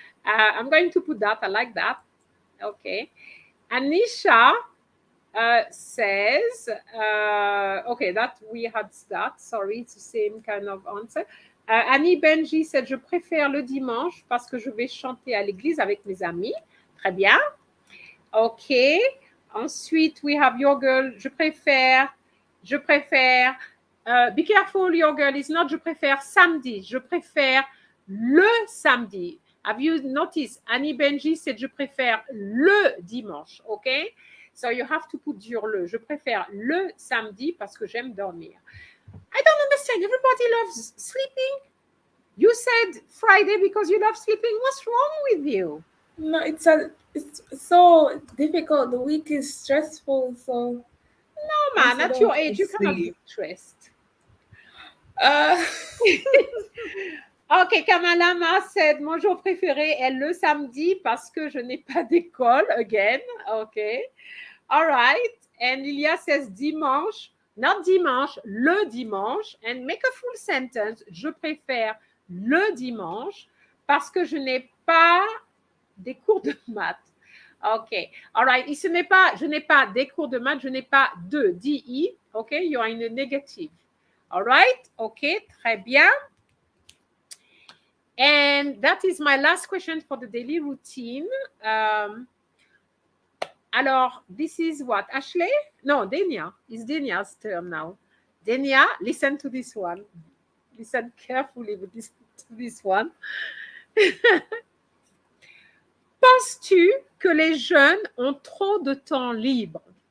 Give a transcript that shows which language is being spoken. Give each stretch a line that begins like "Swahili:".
English: I'm going to put that, I like that. Okay. Anisha says, okay, that we had that, sorry, it's the same kind of answer.
French: Annie Benji said, je préfère le dimanche parce que je vais chanter à l'église avec mes amis. Très bien. OK. Ensuite,
English: we have your girl,
French: je préfère.
English: Be careful, your girl, is not
French: je préfère samedi. Je préfère le samedi.
English: Have you noticed?
French: Annie Benji said je préfère le dimanche.
English: OK? So you have to put your le.
French: Je préfère le samedi parce que j'aime dormir.
English: I don't understand. Everybody loves sleeping. You said Friday because you love sleeping. What's wrong with you? No, it's so difficult. The week is stressful. So no, man, at your age, you cannot be stressed. Ok, Kamalama said,
French: mon jour préféré est le samedi parce que je n'ai pas d'école.
English: Again, ok. All right. And Lilia says dimanche, not dimanche, le dimanche. And make a full sentence.
French: Je préfère le dimanche parce que je n'ai pas des cours de maths. OK.
English: All right.
French: Et je n'ai pas des cours de maths, je n'ai pas de DI.
English: OK. You are in a negative. All right. OK.
French: Très bien.
English: And that is my last question for the daily routine.
French: Alors,
English: this is what? Ashley? No, Denia. It's Denia's turn now. Denia, listen to this one. Listen carefully to this one.
French: Penses-tu que les jeunes ont trop de temps libre?